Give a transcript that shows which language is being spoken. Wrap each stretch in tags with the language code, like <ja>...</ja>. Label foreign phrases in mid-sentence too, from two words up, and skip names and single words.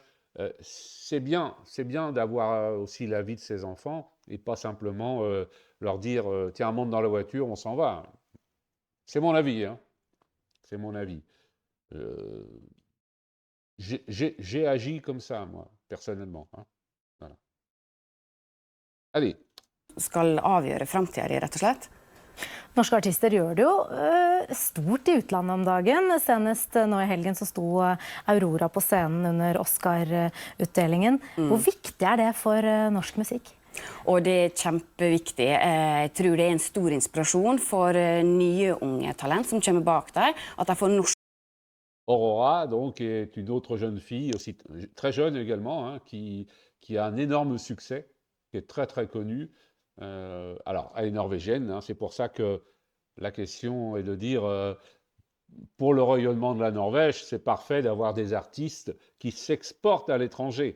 <fr>C'est bien d'avoir aussi l'avis de ses enfants et pas simplement leur dire tiens, monte dans la voiture, on s'en va. C'est mon avis, hein. C'est mon avis. J'ai agi comme ça, moi, personnellement. Hein. Voilà. Allez.</fr> <no>Skal avgjøre fremtiden din, rett og slett. Norske artister gjør det jo stort i utlandet om dagen. Senest nå i helgen så sto Aurora på scenen under Oscar-utdelingen. Hvor viktig er det for norsk musikk? Og det er kjempeviktig. Jeg tror det er en stor inspirasjon for nye unge talent som kommer bak der, at de får norsk.</no> <fr>Aurora, donc, est une autre jeune fille, aussi très jeune également, hein, qui a un énorme succès, qui est très très connue. Alors, elle est norvégienne, hein, c'est pour ça que la question est de dire pour le rayonnement de la Norvège, c'est parfait d'avoir des artistes qui s'exportent à l'étranger.</fr>